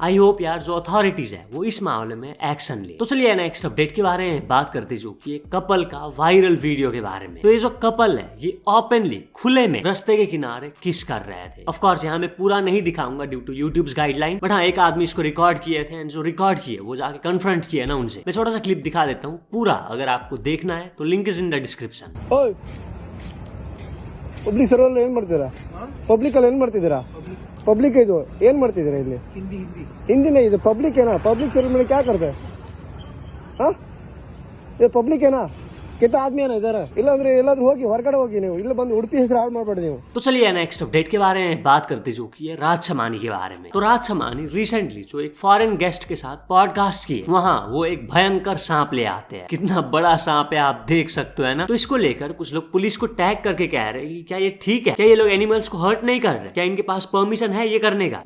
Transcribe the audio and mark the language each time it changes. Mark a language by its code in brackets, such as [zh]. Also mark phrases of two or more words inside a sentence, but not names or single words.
[en] I hope [hi] यार जो अथॉरिटीज है वो इस मामले में एक्शन ले। तो चलिए [en] next update [hi] के बारे में बात करते जो कि एक कपल का [en] viral video [hi] के बारे में। तो ये जो कपल है ये ओपनली खुले में रास्ते के किनारे किस कर रहे थे। [en] of course [hi] यहाँ मैं पूरा नहीं दिखाऊंगा [en] due to YouTube's guideline, [hi] बट हाँ एक आदमी इसको रिकॉर्ड किए थे एंड जो रिकॉर्ड किए वो जाके कन्फ्रंट किए ना उनसे। मैं छोटा सा क्लिप दिखा देता हूँ पूरा, अगर आपको देखना है तो [en] link is in the description. public server [kn] ಏನ್ ಮಾಡ್ತೀರಾ? ಪಬ್ಲಿಕ್ ಅಲ್ಲಿ ಏನ್ ಮಾಡ್ತಿದ್ದೀರಾ? ಪಬ್ಲಿಕ್ ಇದು ಏನ್ ಮಾಡ್ತಿದ್ದೀರಾ ಇಲ್ಲಿ? ಹಿಂದಿನೇ ಇದು ಪಬ್ಲಿಕ್ ಏನಾ? [en] public server [hi] में क्या करते हैं? हाँ ये पब्लिक है ना? कितना आदमी है ना इधर? [kn] ಇಲ್ಲಾಂದ್ರೆ ಎಲ್ಲಾದ್ರೂ ಹೋಗಿ ಹೊರಗಡೆ ಹೋಗಿ ನೀವು ಇಲ್ಲಿ ಬಂದು ಉಡುಪಿ ಹೆಸರು ಹಾಳು ಮಾಡಬೇಡಿ ನೀವು। [hi] तो चलिए [en] next update [hi] के बारे में बात करते जो कि है राज शमानी के बारे में। तो राज शमानी रिसेंटली जो एक [en] foreign guest [hi] के साथ पॉडकास्ट किए, वहाँ वो एक भयंकर सांप ले आते हैं। कितना बड़ा सांप है आप देख सकते हो, है ना। तो इसको लेकर कुछ लोग पुलिस को टैग करके कह रहे हैं कि क्या ये ठीक है, क्या ये लोग एनिमल्स को हर्ट नहीं कर रहे, क्या इनके पास परमिशन है ये करने का।